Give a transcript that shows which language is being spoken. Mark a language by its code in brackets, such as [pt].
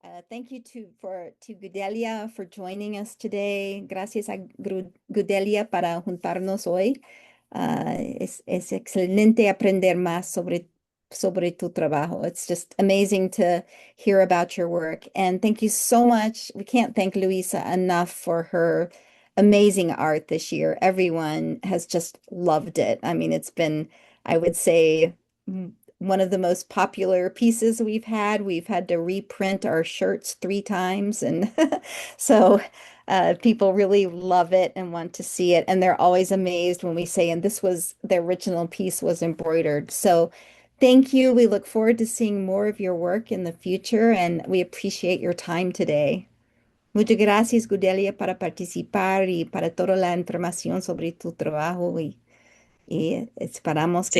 [en] Thank you to Gudelia for joining us today. [es] Gracias a Gudelia para juntarnos hoy. Es excelente aprender más sobre tu trabajo. [en] It's just amazing to hear about your work. And thank you so much. We can't thank Luisa enough for her amazing art this year. Everyone has just loved it. I mean, it's been, I would say, one of the most popular pieces we've had. We've had to reprint our shirts 3 times. And so people really love it and want to see it. And they're always amazed when we say, and this was the original piece was embroidered. So thank you. We look forward to seeing more of your work in the future, and we appreciate your time today. [es] Muchas gracias, Gudelia, para participar y para toda la información sobre tu trabajo y esperamos que